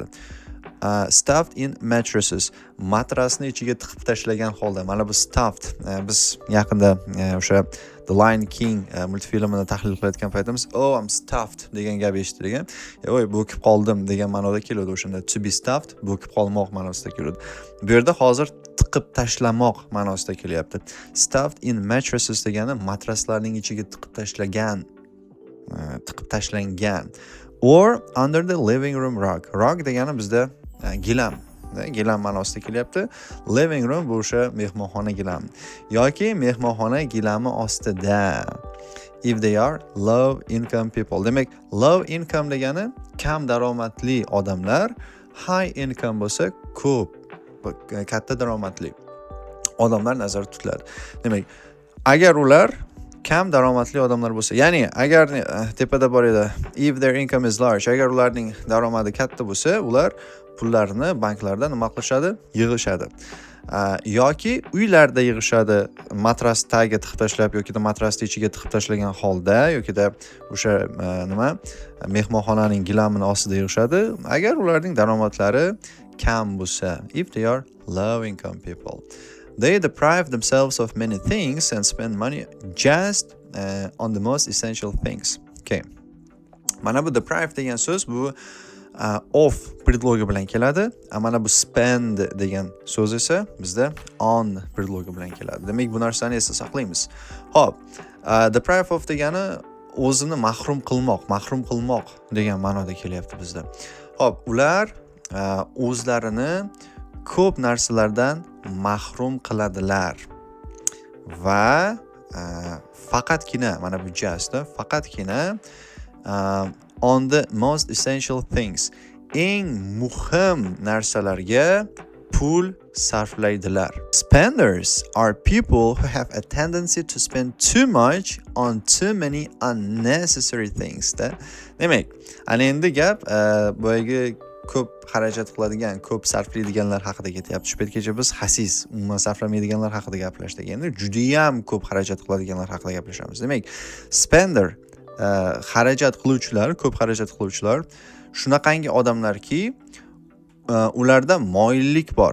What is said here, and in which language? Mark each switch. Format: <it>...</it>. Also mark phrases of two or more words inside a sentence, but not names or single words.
<en>Stuffed in mattresses,</en> <uz>matrasni ichiga tiqib tashlagan holda. Mana bu stuffed, biz yaqinda o'sha The Lion King multfilmini tahlil qilayotgan paytimiz</uz> <en>"Oh, I'm stuffed"</en> <uz>degan gap eshitdik. Voy, bo'kib qoldim degan ma'noda keladi.</uz> <en>O'shanda to be stuffed,</en> <uz>bo'kib qolmoq ma'nosida keladi. Bu yerda hozir tiqib tashlamoq ma'nosida kelyapti.</uz> <en>Stuffed in mattresses</en> <uz>degani matraslarning ichiga tiqib tashlangan.</uz> <en>Or under the living room rug.</en> <uz>Rug degani bizda gilam. Gilam ma'nosida kelyapti.</uz> <en>Living room</en> <uz>bu o'sha mehmonxona gilam yoki mehmonxona gilami ostida.</uz> <en>If they are low income people.</en> <uz>Demak,</uz> <en>low income</en> <uz>degani kam daromadli odamlar,</uz> <en>high income</en> <uz>bo'lsa ko'p, katta daromadli odamlar nazarda tutiladi. Demak, agar ular kam daromadli odamlar bo'lsa, ya'ni agar tepada bor edi,</uz> <en>if their income is large,</en> <uz>agar ularning daromadi katta bo'lsa, ular pullarini banklarda nima qilishadi? Yig'ishadi. Yoki uylarda yig'ishadi, matras tagiga tiqib tashlab yoki da matrasning ichiga tiqib tashlagan holda, yoki da o'sha mehmonxonaning gilamini ostida yig'ishadi, agar ularning daromadlari kam bo'lsa,</uz> <en>if they are low income people. They deprive themselves of many things and spend money just on the most essential things. Okay.</en> <uz>Mana bu deprive degan so'z bu of predlogi bilan keladi. Mana bu spend degan so'z esa bizda on predlogi bilan keladi. Demak, bu narsani esda saqlaymiz. Xo'p,</uz> <en>deprive of</en> <uz>degani o'zini mahrum qilmoq degan ma'noda kelyapti bizda. Xo'p, ular o'zlarini ko'p narsalardan mahrum qiladilar va faqatgina, mana bu faqatgina</uz> <en>on the most essential things,</en> <uz>eng muhim narsalarga pul sarflaydilar.</uz> <en>Spenders are people who have a tendency to spend too much on too many unnecessary things.</en> <uz>Demak, ana endi gap boyagi ko'p xarajat qiladigan, ko'p sarflaydiganlar haqida ketyapti. Shu paytgacha biz xasis, umuman sarflamaydiganlar haqida gaplashdik. Endi juda ham ko'p xarajat qiladiganlar haqida gaplashamiz. Demak, spender xarajat qiluvchilar, ko'p xarajat qiluvchilar shunaqangi odamlarki, ularda moyillik bor.</uz>